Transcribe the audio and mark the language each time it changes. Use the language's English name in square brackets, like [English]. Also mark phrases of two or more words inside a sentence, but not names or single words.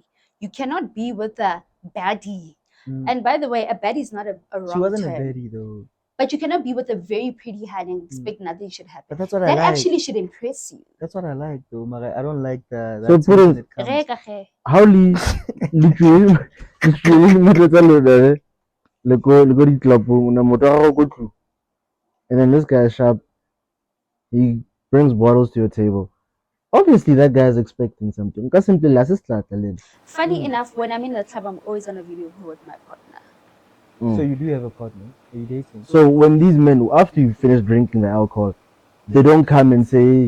[English] You cannot be with a baddie. And by the way, a baddie is not a wrong She wasn't term. a baddie though. But you cannot be with a very pretty hand and expect nothing should happen. But that's what I That like. actually should impress you. That's what I like though, Mara. I don't like the So that Prudence, that comes. how literally [Tswana] le go ditlapong na motho wa gago ko tlung. [English] And then this guy is sharp. He brings bottles to your table. Obviously, that guy is expecting something. Because simply, Funny enough, when I'm in the club, I'm always on a video call with my partner. So you do have a partner? Are you dating? So when these men, after you finish drinking the alcohol, they don't come and say,